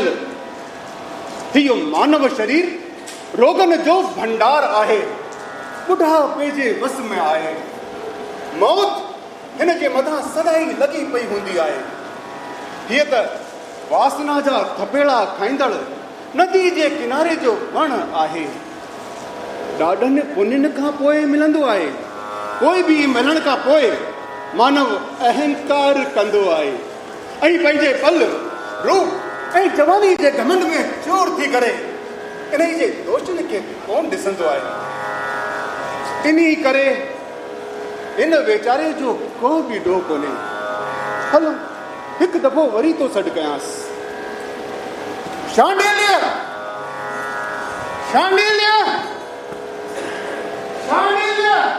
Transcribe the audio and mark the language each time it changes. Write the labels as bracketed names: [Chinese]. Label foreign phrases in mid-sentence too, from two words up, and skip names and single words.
[Sindhi] इहो मानव शरीर रोगन जो भंडार आहे, बुढ़ापे जे वस में आहे। मौत हिन जे मथां सदाई लगी पई हूंदी आहे। हीअ त वासना जा थपेड़ा खाईंदड़ नदी जे किनारे जो वण आहे। ॾाढनि पुन्यनि खां पोइ मिलंदो आहे। कोई बि मिलण खां पोइ मानव अहंकार कंदो आहे ऐं पंहिंजे पल रूप ऐं जवानी जे घमंड में चोर थी करे इन्ही जे दोषनि खे कोन ॾिसंदो आहे। इन्ही करे इन वीचारे जो को बि ॾोह कोन्हे। हलो हिकु दफ़ो वरी तो सॾु कयांसि। शांडिल्य, शांडिल्य, शांडिल्य।